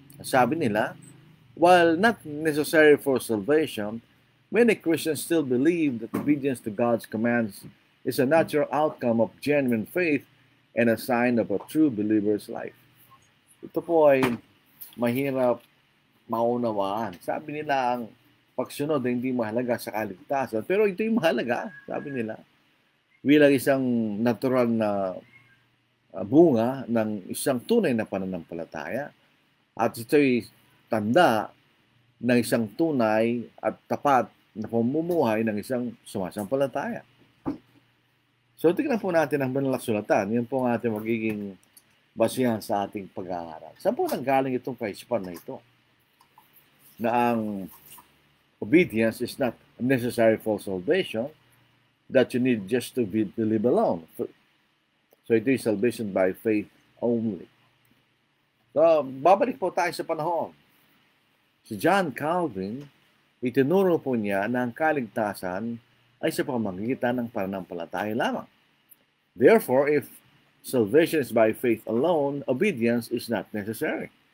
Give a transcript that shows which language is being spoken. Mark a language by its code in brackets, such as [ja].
[tl] Sabi nila, [en] while not necessary for salvation, many Christians still believe that obedience to God's commands is a natural outcome of genuine faith and a sign of a true believer's life. [tl] Ito po ay mahirap maunawaan. Sabi nila ang pagsunod ay hindi mahalaga sa kaligtasan, pero ito'y mahalaga, sabi nila, bilang isang natural na bunga ng isang tunay na pananampalataya. At ito'y tanda ng isang tunay at tapat na pamumuhay ng isang sumasampalataya. So, tignan po natin ang banal na sulatan. Yan po ang ating magiging basihan sa ating pag-aaral. Saan po nanggaling itong kaisipan na ito? Na ang [en] obedience is not necessary for salvation, that you need just to believe alone. So, ito is salvation by faith only. [tl] So, babalik po tayo sa panahon. Si John Calvin, itinuro po niya na ang kaligtasan ay sa pamamagitan ng pananampalataya lamang. [en] Therefore, if salvation is by faith alone, obedience is not necessary.